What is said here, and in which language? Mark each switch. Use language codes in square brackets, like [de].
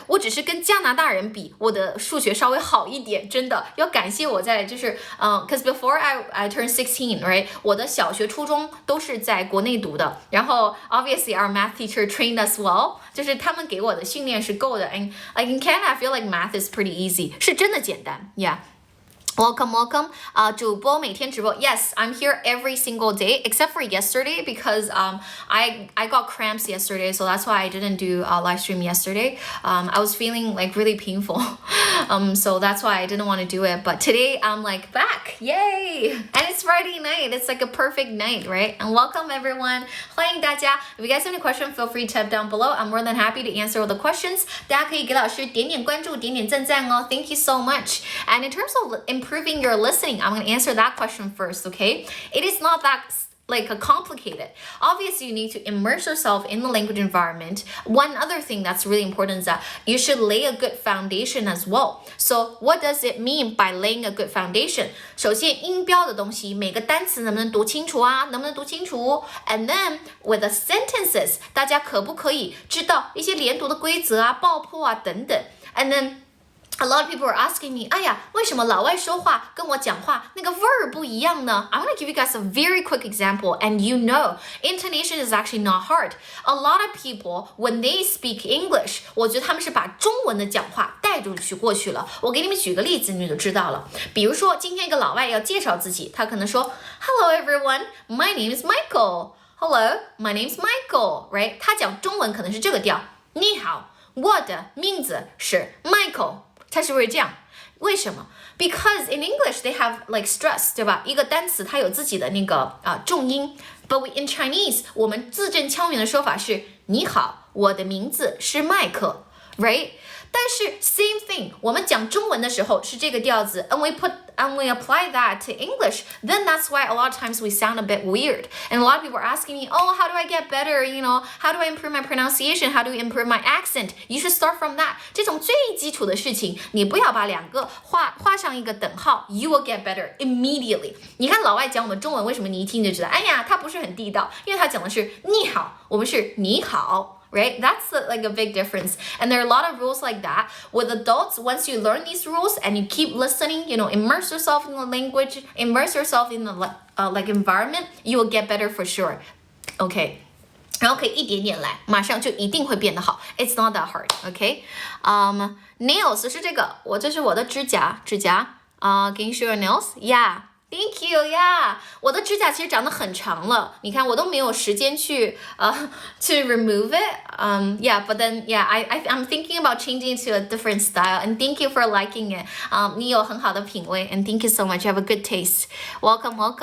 [zh] 我只是跟加拿大人比，我的数学稍微好一点，真的要感谢我在就是 because before I turned 16, right? 我的小学、初中都是在国内读的，然后 obviously our math teacher trained us well. [en] 就是他们给我的训练是够的 and like in Canada, I feel like math is pretty easy. [zh] 是真的简单 Yeah.Welcome. [en] 主播每天直播 Yes, I'm here every single day except for yesterday because I got cramps yesterday, so that's why I didn't do a live stream yesterday. I was feeling like really painful. So that's why I didn't want to do it. But today I'm like back. Yay! And it's Friday night. It's like a perfect night, right? And welcome everyone. 欢迎大家 If you guys have any question, feel free to type down below. I'm more than happy to answer all the questions. [zh] 大家可以给老师点点关注，点点赞赞哦。 [en] Thank you so much. And in terms of improving your listening, I'm going to answer that question first, okay? It is not that complicated. Obviously, you need to immerse yourself in the language environment. One other thing that's really important is that you should lay a good foundation as well. So what does it mean by laying a good foundation? [zh] 首先，音标的东西，每个单词能不能读清楚啊？能不能读清楚 ？ And then with the sentences, 大家可不可以知道一些连读的规则啊、爆破啊等等 ？ And then.A lot of people are asking me, 哎呀，为什么老外说话跟我讲话那个味儿不一样呢？ [en] I'm going to give you guys a very quick example, and you know, intonation is actually not hard. A lot of people, when they speak English, 我觉得他们是把中文的讲话带过去了。 [zh] 我给你们举个例子，你就知道了。比如说，今天一个老外要介绍自己，他可能说 Hello everyone, my name is Michael. [en] Hello, my name is Michael. Right? [zh] 他讲中文可能是这个调。你好，我的名字是 Michael。它是不是这样？为什么 ？ Because in English they have like stress，对吧？一个单词它有自己的那个重音。 But in Chinese，我们字正腔圆的说法是你好，我的名字是麦克 ， right？ [en] 但是 same thing，我们讲中文的时候是这个调子 ， and we apply that to English, then that's why a lot of times we sound a bit weird. And a lot of people are asking me, oh, how do I get better? You know, how do I improve my pronunciation? How do I improve my accent? You should start from that. [zh] 这种最基础的事情，你不要把两个画上一个等号 ， you will get better immediately. 你看老外讲我们中文，为什么你一听就知道？哎呀，他不是很地道，因为他讲的是你好，我们是你好。 [en] Right? That's like a big difference. And there are a lot of rules like that. With adults, once you learn these rules and you keep listening, you know, immerse yourself in the language, immerse yourself in the like environment, you will get better for sure. Okay. [zh] 然后可以一点点来，马上就一定会变得好。 [en] It's not that hard, okay? [zh] Nails 是这个，这是我的指甲。 [en] Can you show your nails? Yeah.Thank you, yeah. [zh] 我的指甲其实长得很长了，你看我都没有时间去 to remove it. [en] Yeah, but then yeah, I'm thinking about changing to a different style. And thank you for liking it. 你有很好的品味 and thank you so much. You have a good taste. Welcome.